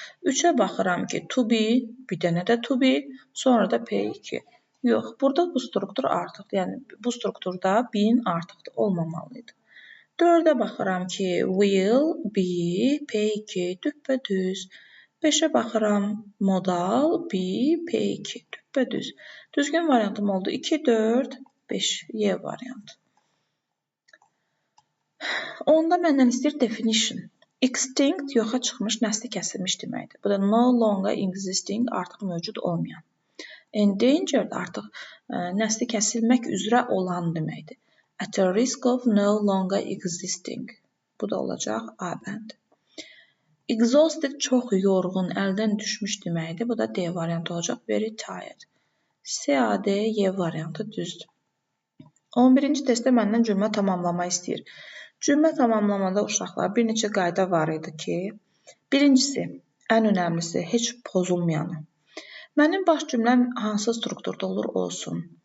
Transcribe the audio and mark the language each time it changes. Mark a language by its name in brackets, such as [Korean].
[Azerbaijani] 3-ə baxıram ki, to be, bir dənə də to be, sonra da P2. Yox, burada bu struktur artıqdır. Yəni, bu strukturda bin artıqdır, olmamalıydı. 4-ə baxıram ki, will, be, P2, düppədüz. 5-ə baxıram, modal, be, P2, düppədüz. Düzgün variantım oldu 2, 4, 5, Y variantı. Onda məndən istəyir definition. Extinct yoxa çıxmış, nəsli kəsilmiş deməkdir. Bu da [English] no longer existing, [Azerbaijani] artıq mövcud olmayan. Endangered artıq nəsli kəsilmək üzrə olan deməkdir. [English] At a risk of no longer existing. [Azerbaijani] Bu da olacaq A bəndi. Exhausted çox yorğun, əldən düşmüş deməkdir. Bu da D variantı olacaq. [English] Very tired. [Azerbaijani] C, A, D, Y variantı düzdür. 11-ci testdə məndən cümlə tamamlama istəyir. Cümlə tamamlamada uşaqlar bir neçə qayda var idi ki, birincisi, ən önəmlisi, heç pozulmayanı. Mənim baş cümləm hansı strukturda olur olsun.